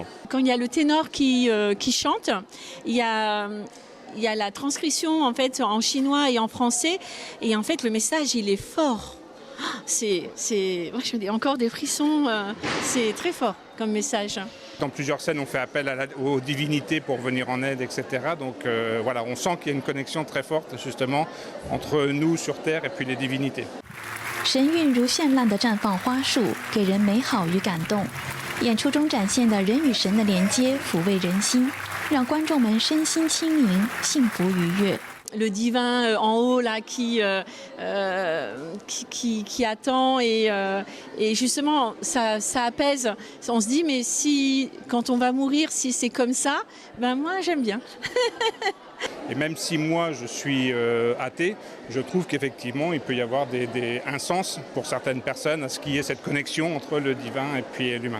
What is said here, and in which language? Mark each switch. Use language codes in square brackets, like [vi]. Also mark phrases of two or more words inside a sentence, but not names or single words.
[fr] Quand il y a le ténor qui chante, il y a la transcription en fait en chinois et en français et en fait le message il est fort. Moi je me dis encore des frissons, c'est très fort comme message. Dans plusieurs scènes, on fait appel aux divinités pour venir en aide, etc. Donc voilà, on sent qu'il y a une connexion très forte justement entre nous sur Terre et puis les divinités. [zh] 神韵如绚烂的绽放花束，给人美好与感动。演出中展现的人与神的连接，抚慰人心，让观众们身心轻盈，幸福愉悦。 [fr] Le divin en haut là qui attend et justement ça apaise. On se dit mais si quand on va mourir si c'est comme ça, ben moi j'aime bien. Et même si moi je suis athée, je trouve qu'effectivement il peut y avoir un sens pour certaines personnes à ce qu'il y ait cette connexion entre le divin et puis l'humain.